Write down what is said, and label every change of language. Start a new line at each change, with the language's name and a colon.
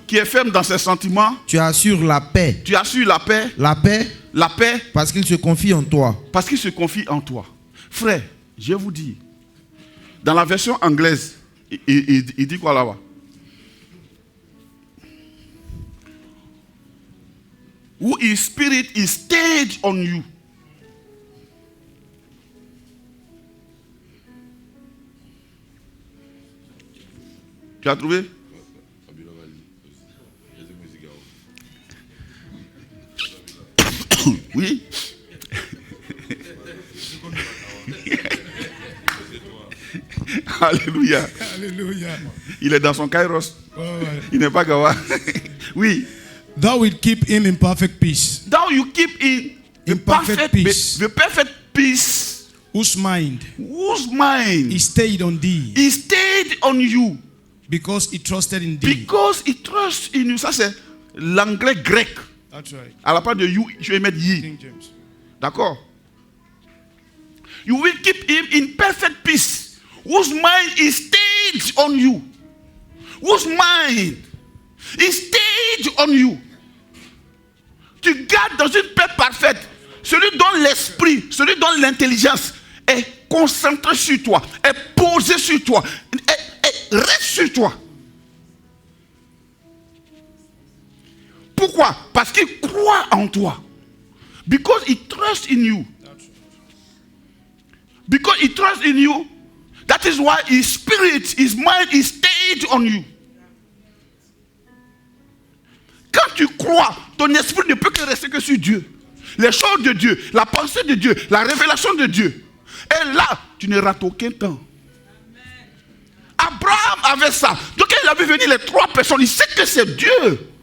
French: qui est ferme dans ses sentiments, tu assures la paix. Tu assures la paix. La paix. La paix. Parce qu'il se confie en toi. Parce qu'il se confie en toi. Frère, je vous dis, dans la version anglaise, il dit quoi là-bas?
English: Who his spirit is stayed on you.
French: Tu as trouvé? Oui. Alléluia. Alléluia. Il est dans son kairos. Il n'est pas gawa. Oui.
English: Thou will keep him in perfect peace. Thou you keep in perfect peace. The perfect peace. Whose mind is stayed on thee. He stayed on you. Because he trusted in thee. Because he trusts in you.
French: Ça c'est l'anglais grec.
English: That's right.
French: À la part de you, je vais mettre ye.
English: King James.
French: D'accord?
English: You will keep him in perfect peace. Whose mind is stayed on you. Whose mind is stayed on you.
French: Tu gardes dans une paix parfaite. Celui dont l'esprit, celui dont l'intelligence est concentré sur toi, est posé sur toi, reste sur toi. Pourquoi? Parce qu'il croit en toi.
English: Because he trusts in you. Because he trusts in you, that is why his spirit, his mind is stayed on you.
French: Quand tu crois, ton esprit ne peut que rester que sur Dieu. Les choses de Dieu, la pensée de Dieu, la révélation de Dieu. Et là, tu ne rates aucun temps. Abraham avait ça. Donc il a vu venir les trois personnes. Il sait que c'est Dieu.